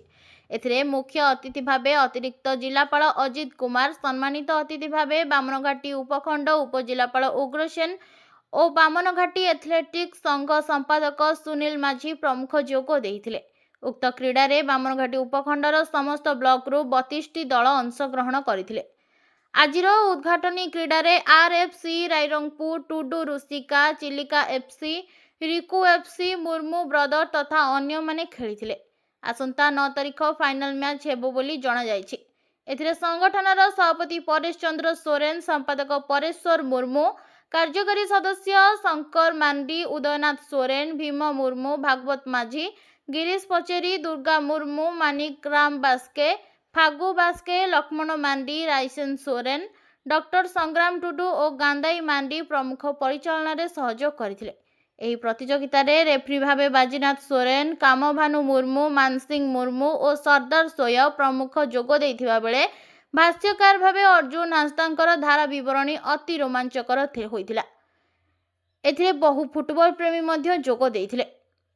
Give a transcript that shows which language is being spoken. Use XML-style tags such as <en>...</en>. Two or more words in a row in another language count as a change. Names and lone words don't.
<or>ଏଥିରେ ମୁଖ୍ୟ ଅତିଥି ଭାବେ ଅତିରିକ୍ତ ଜିଲ୍ଲାପାଳ ଅଜିତ କୁମାର, ସମ୍ମାନିତ ଅତିଥି ଭାବେ ବାମନଘାଟୀ ଉପଖଣ୍ଡ ଉପଜିଲ୍ଲାପାଳ ଉଗ୍ରସେନ ଔର ବାମନଘାଟୀ ଆଥଲେଟିକ୍ସ ସଂଘ ସମ୍ପାଦକ ସୁନୀଲ ମାଝୀ ପ୍ରମୁଖ ଯୋଗ ଦେଇଥିଲେ। ଉକ୍ତ କ୍ରୀଡ଼ା ରେ ବାମନଘାଟୀ ଉପଖଣ୍ଡର ସମସ୍ତ ବ୍ଲକ ରୁ 32 ଦଳ ଅଂଶଗ୍ରହଣ କରିଥିଲେ। ଆଜିର ଉଦ୍ଘାଟନୀ କ୍ରୀଡ଼ା ରେ ଆରଏଫସି ରାଇରଙ୍ଗପୁର, ଟୁଡୁ ଋଷିକା, ଚିଲିକା ଏଫସି, ରିକୁ ଏଫସି, ମୁର୍ମୁ ବ୍ରଦର ତଥା ଅନ୍ୟ ମାନେ ଖେଳିଥିଲେ। ଆସନ୍ତା 9 ତାରିଖ</or> <en>final match</en> <or>ହେବ ବୋଲି ଜଣା ଯାଉଛି। ଏଥିରେ ସଂଗଠନର ସଭାପତି ପରେଶ ଚନ୍ଦ୍ର ସୋରେନ, ସମ୍ପାଦକ ପରେଶ୍ୱର ମୁର୍ମୁ, କାର୍ଯ୍ୟକାରୀ ସଦସ୍ୟ ଶଙ୍କର ମାଣ୍ଡି, ଉଦୟନାଥ ସୋରେନ, ଭୀମ ମୁର୍ମୁ, ଭାଗବତ ମାଝୀ, ଗିରୀଶ ପଚେରୀ, ଦୁର୍ଗା ମୁର୍ମୁ, ମାଣିକ ରାମ ବାସ୍କେ, ଫାଗୁ ବାସ୍କେ, ଲକ୍ଷ୍ମଣ ମାଣ୍ଡି, ରାଇସେନ ସୋରେନ, ଡାକ୍ତର ସଂଗ୍ରାମ ଟୁଡୁ ଔର ଗାନ୍ଧାଇ ମାଣ୍ଡି ପ୍ରମୁଖ ପରିଚାଳନା ସହଯୋଗ କରିଥିଲେ। ଏହି ପ୍ରତିଯୋଗିତା ରେ ରେଫରି ଭାବେ ବାଜିନାଥ ସୋରେନ, କାମଭାନୁ ମୁର୍ମୁ, ମାନସିଂହ ମୁର୍ମୁ ଔର ସର୍ଦ୍ଦାର ସୋୟ ପ୍ରମୁଖ ଯୋଗ ଦେଇଥିବା ବେଳେ ଭାଷ୍ୟକାର ଭାବେ ଅର୍ଜୁନ ହାଂସଦାଙ୍କର ଧାରା ବିବରଣୀ ଅତି ରୋମାଞ୍ଚକର ହୋଇଥିଲା। ଏଥିରେ ବହୁ ଫୁଟବଲ ପ୍ରେମୀ ମଧ୍ୟ ଯୋଗ ଦେଇଥିଲେ।</or>